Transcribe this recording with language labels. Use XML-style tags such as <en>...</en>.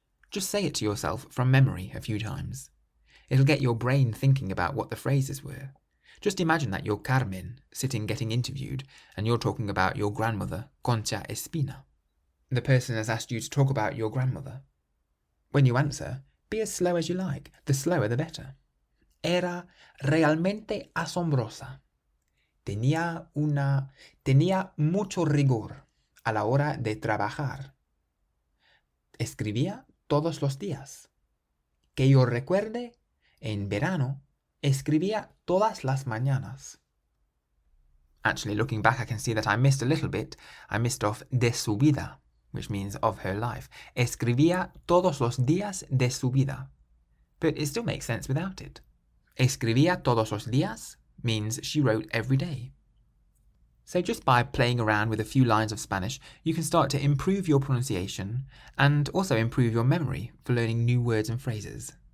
<en>Just say it to yourself from memory a few times. It'll get your brain thinking about what the phrases were. Just imagine that you're Carmen, sitting getting interviewed, and you're talking about your grandmother, Concha Espina. The person has asked you to talk about your grandmother. When you answer, be as slow as you like. The slower the better.</en> <es>Era realmente asombrosa. Tenía mucho rigor a la hora de trabajar. Escribía todos los días. Que yo recuerde, En verano, escribía todas las mañanas.</es> <en>Actually, looking back, I can see that I missed a little bit. I missed off</en> <es>de su vida,</es> <en>which means of her life.</en> <es>Escribía todos los días de su vida.</es> <en>But it still makes sense without it.</en> <es>Escribía todos los días</es> <en>means she wrote every day. So just by playing around with a few lines of Spanish, you can start to improve your pronunciation and also improve your memory for learning new words and phrases.</en>